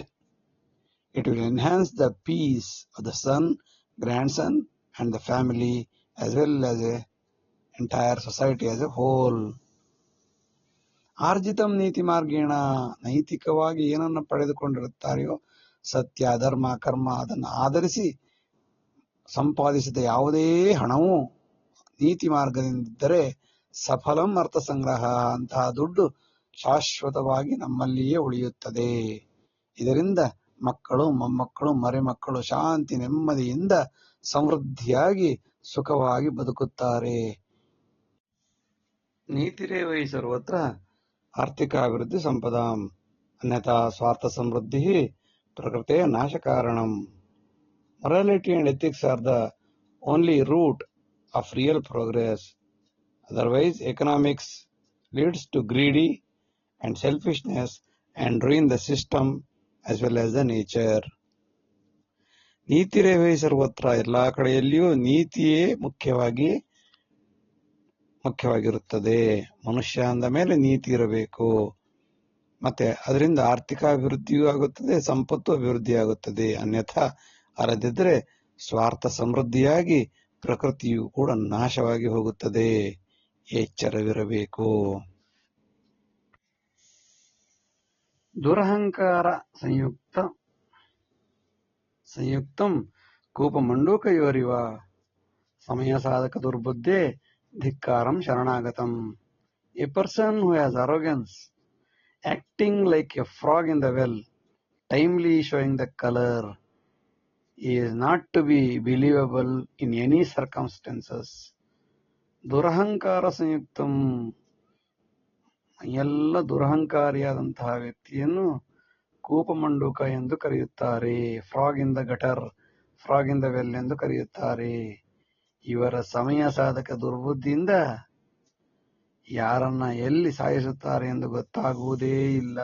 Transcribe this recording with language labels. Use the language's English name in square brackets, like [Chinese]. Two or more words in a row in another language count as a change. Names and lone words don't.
[English] It will enhance the peace of the son, grandson and the family as well as the entire society as a whole. [Sanskrit] ಆರ್ಜಿತಂ ನೀತಿ ಮಾರ್ಗೇಣ, [Kannada] ನೈತಿಕವಾಗಿ ಏನನ್ನು ಪಡೆದುಕೊಂಡಿರುತ್ತಾರೆಯೋ ಸತ್ಯ, ಧರ್ಮ, ಕರ್ಮ ಅದನ್ನು ಆಧರಿಸಿ ಸಂಪಾದಿಸಿದ ಯಾವುದೇ ಹಣವು ನೀತಿ ಮಾರ್ಗದಿಂದಿದ್ದರೆ [Sanskrit] ಸಫಲಂ ಅರ್ಥ ಸಂಗ್ರಹ, [Kannada] ಅಂತಹ ದುಡ್ಡು ಶಾಶ್ವತವಾಗಿ ನಮ್ಮಲ್ಲಿಯೇ ಉಳಿಯುತ್ತದೆ. ಇದರಿಂದ ಮಕ್ಕಳು, ಮೊಮ್ಮಕ್ಕಳು, ಮರಿಮಕ್ಕಳು ಶಾಂತಿ ನೆಮ್ಮದಿಯಿಂದ ಸಮೃದ್ಧಿಯಾಗಿ ಸುಖವಾಗಿ ಬದುಕುತ್ತಾರೆ. [Sanskrit] ನೀತಿರೇವೈ ಸರ್ವತ್ರ ಆರ್ಥಿಕ ಅಭಿವೃದ್ಧಿ ಸಂಪದಾಂ ಅನ್ಯಥಾ ಸ್ವಾರ್ಥ ಸಮೃದ್ಧಿ ಪ್ರಕೃತಿಯ ನಾಶಕಾರಣಂ. [English] Morality and ethics are the only root of real progress. Otherwise, economics leads to greedy and selfishness and ruin the system as well as the nature. [Sanskrit] ನೀತಿರೇವೈ ಸರ್ವತ್ರ, [Kannada] ಎಲ್ಲಾ ಕಡೆಯಲ್ಲಿಯೂ ನೀತಿಯೇ ಮುಖ್ಯವಾಗಿರುತ್ತದೆ. ಮನುಷ್ಯ ಅಂದ ಮೇಲೆ ನೀತಿ ಇರಬೇಕು. ಮತ್ತೆ ಅದರಿಂದ ಆರ್ಥಿಕ ಅಭಿವೃದ್ಧಿಯೂ ಆಗುತ್ತದೆ, ಸಂಪತ್ತು ಅಭಿವೃದ್ಧಿಯಾಗುತ್ತದೆ. ಅನ್ಯಥಾ ಅಲ್ಲದಿದ್ದರೆ ಸ್ವಾರ್ಥ ಸಮೃದ್ಧಿಯಾಗಿ ಪ್ರಕೃತಿಯು ಕೂಡ ನಾಶವಾಗಿ ಹೋಗುತ್ತದೆ. ಎಚ್ಚರವಿರಬೇಕು. [Sanskrit] ದುರಹಂಕಾರ ಸಂಯುಕ್ತಂ ಕೂಪಮಂಡೂಕಯೋರಿವ ಸಮಯ ಸಾಧಕ ದುರ್ಬುದ್ಧೆ ಧಿಕ್ಕಾರಂ ಶರಣಾಗತಂ. [English] A person who has arrogance, acting like a frog in the well, timely showing the color, is not to be believable in any circumstances. [Sanskrit] ದುರಹಂಕಾರ ಸಂಯುಕ್ತಂ, [Kannada] ಎಲ್ಲ ದುರಹಂಕಾರಿಯಾದಂತಹ ವ್ಯಕ್ತಿಯನ್ನು ಕೂಪಮಂಡೂಕ ಎಂದು ಕರೆಯುತ್ತಾರೆ. [English] frog in the gutter, frog in the well [Kannada] ಎಂದು ಕರೆಯುತ್ತಾರೆ. ಇವರ ಸಮಯ ಸಾಧಕ ದುರ್ಬುದ್ಧಿಯಿಂದ ಯಾರನ್ನ ಎಲ್ಲಿ ಸಾಯಿಸುತ್ತಾರೆ ಎಂದು ಗೊತ್ತಾಗುವುದೇ ಇಲ್ಲ.